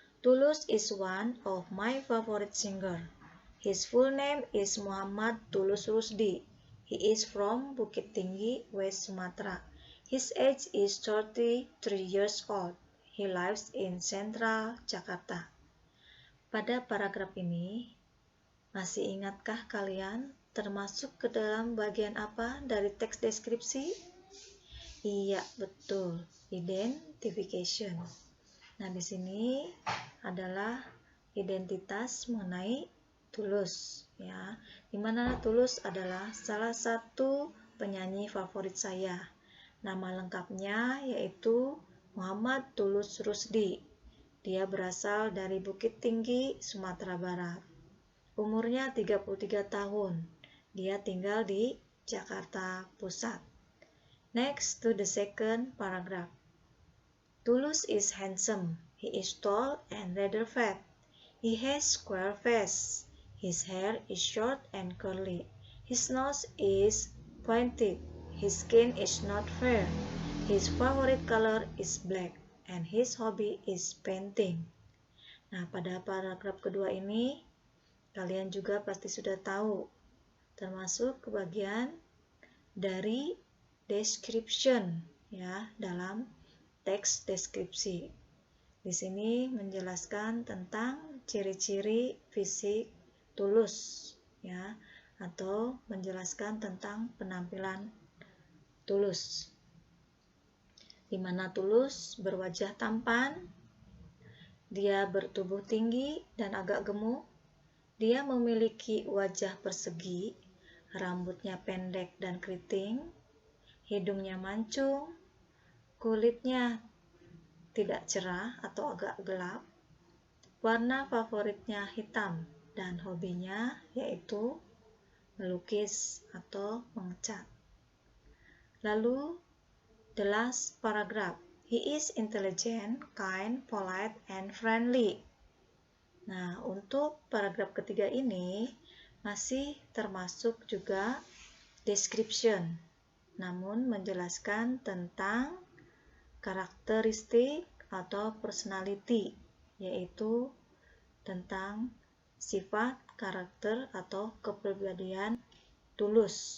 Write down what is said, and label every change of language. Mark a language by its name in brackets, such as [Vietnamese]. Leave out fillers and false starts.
[English] Tulus is one of my favorite singer. His full name is Muhammad Tulus Rusdi. He is from Bukit Tinggi, West Sumatra. His age is 33 years old. He lives in Central Jakarta. [Indonesian] Pada paragraf ini, masih ingatkah kalian termasuk ke dalam bagian apa dari teks deskripsi? Iya, betul. Identification. Nah, di sini adalah identitas mengenai Tulus, ya. Dimana Tulus adalah salah satu penyanyi favorit saya. Nama lengkapnya yaitu Muhammad Tulus Rusdi. Dia berasal dari Bukit Tinggi, Sumatera Barat. Umurnya 33 tahun. Dia tinggal di Jakarta Pusat. [English] Next to the second paragraph. Tulus is handsome. He is tall and rather fat. He has square face. His hair is short and curly. His nose is pointed. His skin is not fair. His favorite color is black. And his hobby is painting. [Indonesian] Nah, pada paragraf kedua ini, kalian juga pasti sudah tahu, termasuk ke bagian dari description, ya, dalam teks deskripsi. Di sini menjelaskan tentang ciri-ciri fisik Tulus, ya, atau menjelaskan tentang penampilan Tulus. Di mana Tulus berwajah tampan, dia bertubuh tinggi dan agak gemuk, dia memiliki wajah persegi, rambutnya pendek dan keriting. hidungnya mancung, kulitnya tidak cerah atau agak gelap, warna favoritnya hitam, dan hobinya yaitu melukis atau mengecat. Lalu, [English] the last paragraph. He is intelligent, kind, polite, and friendly. [Indonesian] Nah, untuk paragraf ketiga ini masih termasuk juga description, namun menjelaskan tentang karakteristik atau personality, yaitu tentang sifat, karakter, atau kepribadian Tulus,